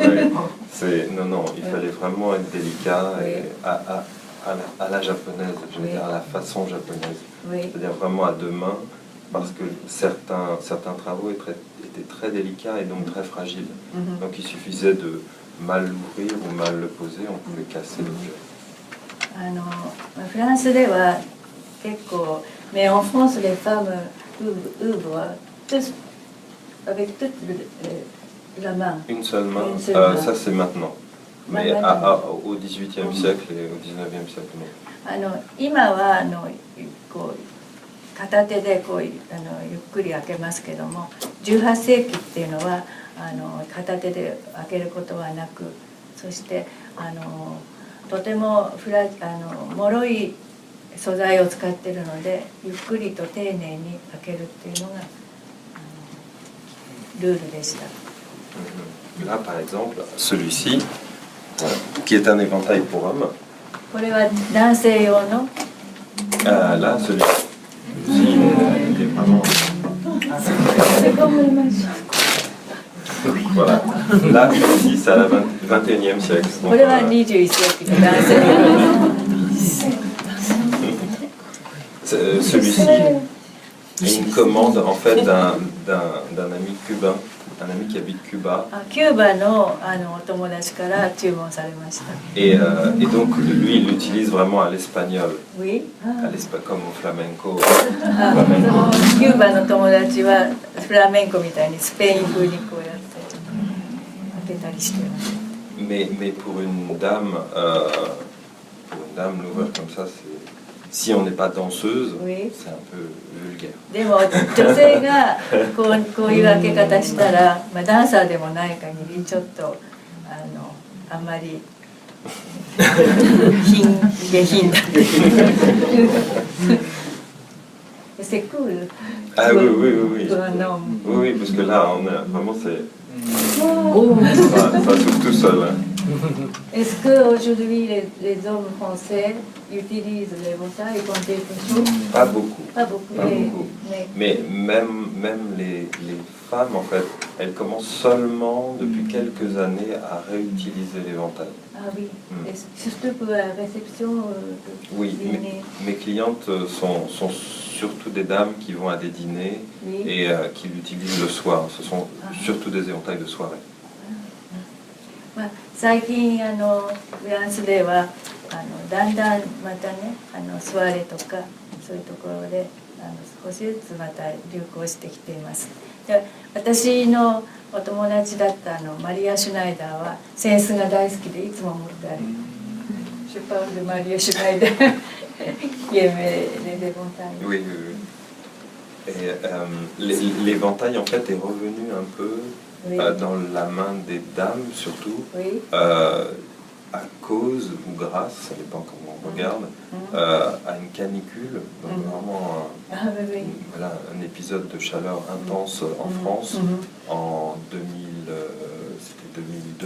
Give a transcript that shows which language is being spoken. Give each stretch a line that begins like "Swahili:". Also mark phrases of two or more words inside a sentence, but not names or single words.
French: Non, il fallait vraiment être délicat et à la japonaise, je veux dire à la façon japonaise. C'est-à-dire vraiment à deux mains, parce que certains travaux étaient très délicats et donc très fragiles. Donc il suffisait de mal l'ouvrir ou mal le poser, on pouvait casser l'objet.
Japanese: フランスでは結構、
French: mais en France les femmes ouvrent tous avec toute la main. Une seule main, ça c'est maintenant. Mais au XVIIIe siècle et au XIXe siècle, non.
Japanese: 今はこう片手でこうゆっくり開けますけども、18世紀っていうのは片手で開けることはなく、そしてとても脆い素材を使っているので、ゆっくりと丁寧に開けるっていうのがルールでした。
French: Là, par exemple, celui-ci, qui est un éventail pour hommes.
Japanese: これは男性用の。
French: Là, celui-ci, il est vraiment. Voilà. Là, ici, c'est à la 21e siècle.
Japanese: これは21世紀の男性用。
French: Celui-ci est une commande en fait d'un ami cubain, un ami qui habite Cuba.
Japanese: キューバのお友達から注文されました。
French: Et donc lui, il l'utilise vraiment à l'espagnol. Oui. Comme au flamenco.
Japanese: キューバの友達はフラメンコみたいにスペイン風にこうやって開けたりしてます。
French: Mais pour une dame, l'ouvrir comme ça, si on n'est pas danseuse, c'est un peu vulgaire.
Japanese: でも女性がこういう開け方したら、ダンサーでもない限りちょっとあんまり下品だ。
French: C'est cool. Ah oui. Oui, parce que là, vraiment, c'est. Ça s'ouvre tout seul. Est-ce qu'aujourd'hui, les hommes français utilisent l'éventail comme quelque chose? Pas beaucoup. Pas beaucoup. Mais même les femmes, en fait, elles commencent seulement depuis quelques années à réutiliser l'éventail. Ah oui, et surtout pour la réception oui, mes clientes sont surtout des dames qui vont à des dîners et qui l'utilisent le soir. Ce sont surtout des éventails de soirée.
Japanese: まあ、最近フランスではだんだんまたねソワレとかそういうところで少しずつまた流行してきています。で私のお友達だったマリア・シュナイダーは扇子が大好きでいつも持ってある。
French: Je parle de Maria Schneider qui aimait les éventails. Oui, oui, oui. Et l'éventail en fait est revenu un peu dans la main des dames surtout, à cause ou grâce, ça dépend comment on regarde, à une canicule, donc vraiment voilà, un épisode de chaleur intense en France en 2002.